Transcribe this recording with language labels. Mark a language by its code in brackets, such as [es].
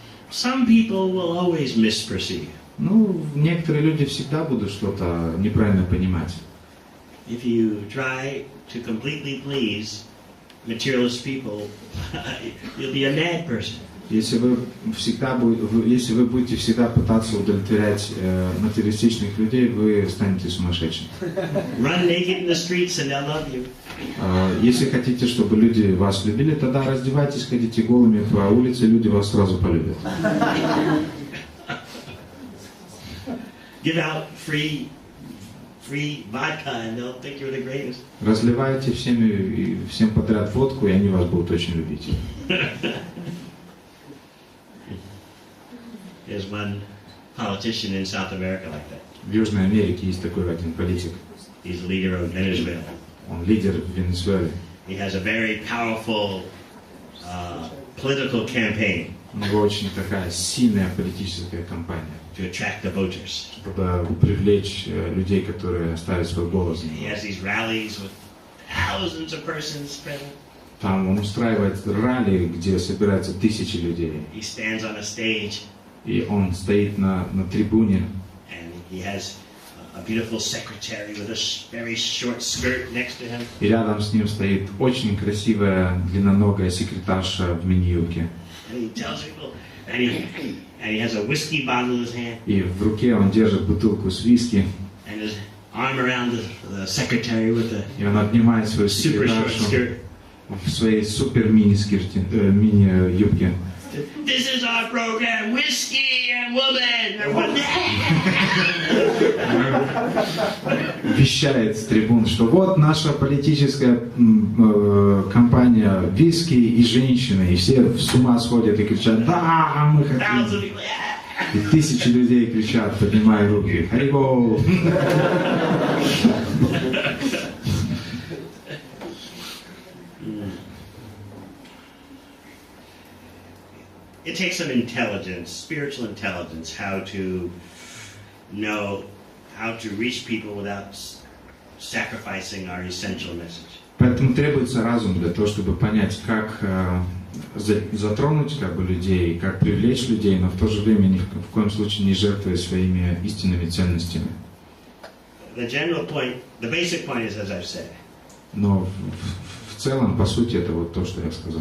[en] Some people will always misperceive. [ru] Ну, некоторые люди всегда будут что-то неправильно понимать. [en] If you try to completely please materialist people, you'll be a mad person. [ru] Если вы будете всегда пытаться удовлетворять материалистичных людей, вы станете сумасшедшим. [en] Run naked in the streets and they'll love you. [ru] Если хотите, чтобы люди вас любили, тогда раздевайтесь, ходите голыми по улице, люди вас сразу полюбят. [en] Give out free vodka and they'll think you're the greatest. [ru] Разливайте всем подряд водку, и они вас будут очень любить. [en] There's one politician in South America like that. [ru] В Южной Америке есть такой один политик. [en] He's the leader of Venezuela. [ru] Он лидер Венесуэлы. [en] He has a very powerful political campaign. [ru] У него очень такая сильная политическая кампания, [en] to attract the voters. [ru] чтобы привлечь людей, которые оставят свой голос. [en] He has these rallies with thousands of persons present. [ru] Там он устраивает ралли, где собираются тысячи людей. [en] He stands on a stage. [ru] И он стоит на трибуне. [en] And he has a beautiful secretary with a very short skirt next to him. [ru] И рядом с ним стоит очень красивая длинноногая секретарша в мини-юбке. [en] And he tells people, and he has a whiskey bottle in his hand. [ru] И в руке он держит бутылку с виски. [en] And his arm around the secretary with the [ru] И он обнимает свою [en] super short [ru] секретаршу [en] skirt. [ru] в своей супер мини-юбке. [en] This is our program, whiskey and woman. [ru] Вещает с трибун, что вот наша политическая кампания виски и женщины, и все с ума сходят и кричат: да, мы хотим. И тысячи людей кричат, поднимая руки: Харибол! [en] it takes some intelligence, spiritual intelligence, how to know how to reach people without sacrificing our essential message. [ru] Поэтому требуется разум для того, чтобы понять, как затронуть как бы людей, как привлечь людей, но в то же время ни в коем случае не жертвуя своими истинными ценностями. [en] The general point, the basic point is, as I've said. [ru] Но в целом, по сути, это вот то, что я сказал.